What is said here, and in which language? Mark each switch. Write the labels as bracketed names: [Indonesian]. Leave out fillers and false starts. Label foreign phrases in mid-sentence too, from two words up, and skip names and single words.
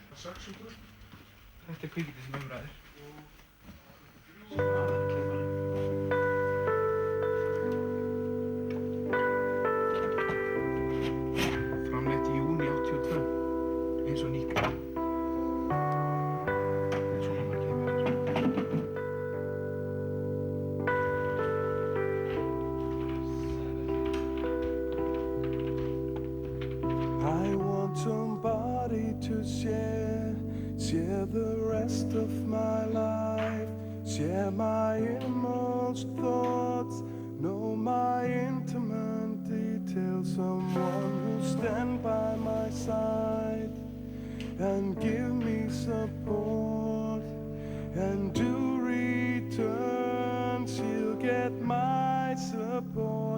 [Icelandic] Þetta er kvikindið sem umræðir. Framleitt í júní 82, eins og nýtt. En svona maður kemur. [English] I want somebody to share the rest of my life, share my innermost thoughts, know my intimate details, someone who'll stand by my side and give me support and do bored.